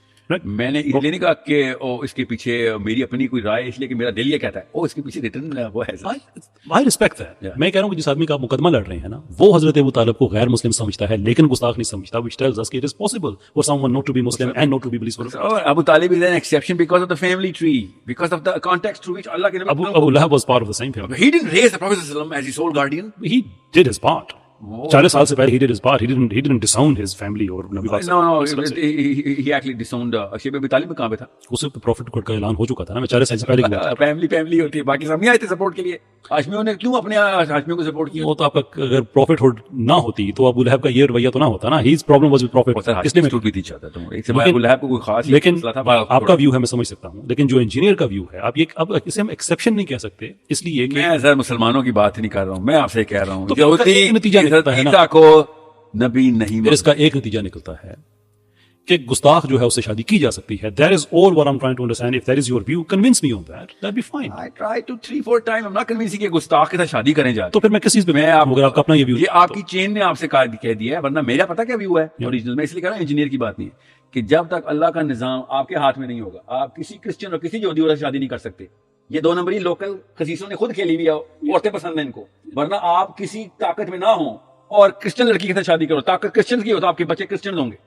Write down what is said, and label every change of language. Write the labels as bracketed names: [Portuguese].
[Urdu] میں نے اس لیے نہیں کہا کہ اس کے پیچھے میری اپنی کوئی رائے, اس لیے کہ میرا دل یہ کہتا ہے اس کے پیچھے ریٹرن وہ ہے. [English] I respect ہے. [Urdu] میں کہہ رہا ہوں کہ جس آدمی کا آپ مقدمہ لڑ رہے ہیں نا, وہ حضرت ابو طالب کو غیر مسلم سمجھتا ہے لیکن گستاخ نہیں سمجھتا, [English] which tells us that it is possible for someone not to be Muslim and not to be believers. Abu Talib is an exception because of the family tree, because of the context through which Allah can. Abu Lahab was part of the same family. He didn't raise the Prophet sallallahu alaihi wasallam as his sole guardian. He did his part. [Urdu] 40 سال سے پہلے [English] he did his part. He didn't disown his family [Urdu] اور نبی پاک. [English] No, he actually disowned. [Urdu] شیب ابی طالب کہاں پہ تھا؟ اس وقت پروفٹ کا اعلان ہو چکا تھا نا, میں 40 سال سے پہلے کی بات. فیملی ہوتی ہے, باقی سب نہیں آئے تھے سپورٹ کے لیے. ہاشمیوں نے کیوں اپنے ہاشمیوں کو سپورٹ کیا؟ وہ تو آپ کا اگر پروفٹ ہوڈ نہ ہوتی تو ابو لہب کا یہ رویہ تو نہ ہوتا نا. [English] his problem was with prophet. [Urdu] اس لیے میں بھی نہیں چاہتا تھا ایک سے ابو لہب کو کوئی خاص, لیکن آپ کا ویو ہے میں سمجھ سکتا ہوں, لیکن جو انجینئر کا ویو ہے آپ یہ اب اسے ہم ایکسیپشن نہیں کہہ سکتے, اس لیے میں سر مسلمانوں کی بات نہیں کر رہا ہوں, میں آپ سے کہہ رہا ہوں جو نتیجہ نکلتا ہے نا کو نبی نہیں, اس کا ایک نتیجہ نکلتا ہے کہ گستاخ جو ہے اس سے شادی کی جا سکتی ہے. [English] That is all what I'm trying to understand. If that is your view, convince me on that. That'd be fine. I tried to 3-4 times. I'm not convincing [Urdu] کہ گستاخ کے ساتھ شادی کریں جا. تو پھر میں کس چیز پہ میں آپ کا اپنا یہ ویو, یہ آپ کی چین نے آپ سے کہہ دیا ہے, ورنہ میرا پتہ کیا ویو ہے اوریجنل. میں اس لیے کہہ رہا ہوں انجینئر کی بات نہیں ہے کہ جب تک اللہ کا نظام آپ کے ہاتھ میں نہیں ہوگا, آپ کسی کرسچن اور کسی یہودی سے شادی نہیں کر سکتے. یہ 2 نمبری لوکل خسیسوں نے خود کھیلی ہوئی ہے, عورتیں پسند ہیں ان کو, ورنہ آپ کسی طاقت میں نہ ہوں اور کرسچن لڑکی کے ساتھ شادی کرو, طاقت کرسچن کی ہو تو آپ کے بچے کرسچن ہوں گے.